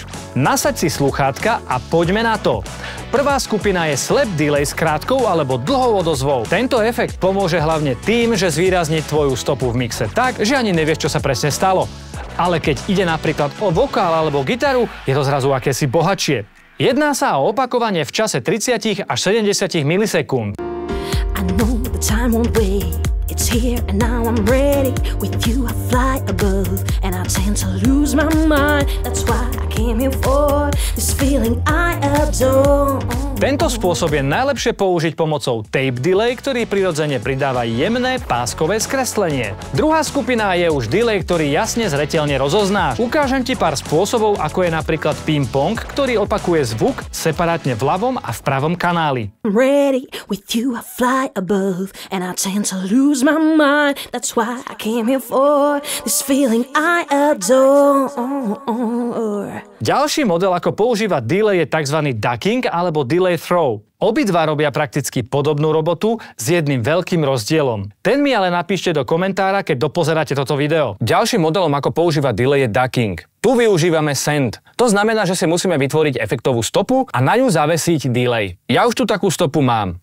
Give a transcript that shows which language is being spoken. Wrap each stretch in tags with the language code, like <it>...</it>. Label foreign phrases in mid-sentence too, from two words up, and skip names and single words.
<sk>Nasaď si sluchátka a poďme na to. Prvá skupina je</sk> <en>slap delay</en> <sk>s krátkou alebo dlhou odozvou. Tento efekt pomôže hlavne tým, že zvýrazní tvoju stopu v mixe tak, že ani nevieš, čo sa presne stalo. Ale keď ide napríklad o vokál alebo gitaru, je to zrazu akési bohatšie. Jedná sa o opakovanie v čase 30 až 70 milisekúnd.</sk> <en>It's here and now I'm ready. With you I fly above and I tend to lose my mind. That's why I came here for this feeling I adore.</en> <sk>Tento spôsob je najlepšie použiť pomocou</sk> <en>tape delay,</en> <sk>ktorý prirodzene pridáva jemné páskové skreslenie. Druhá skupina je už delay, ktorý jasne zreteľne rozoznáš. Ukážem ti pár spôsobov, ako je napríklad ping-pong, ktorý opakuje zvuk separátne v ľavom a v pravom kanáli.</sk> <en>Ready, with you I fly above and I tend to lose my mind. That's why I came here for this feeling I adore.</en> <sk>Ďalší model, ako používať delay, je tzv. Ducking alebo</sk> <en>delay throw.</en> <sk>Obidva robia prakticky podobnú robotu s jedným veľkým rozdielom. Ten mi ale napíšte do komentára, keď dopozeráte toto video. Ďalším modelom, ako používať delay, je ducking. Tu využívame send. To znamená, že si musíme vytvoriť efektovú stopu a na ňu zavesiť delay. Ja už tu takú stopu mám.</sk>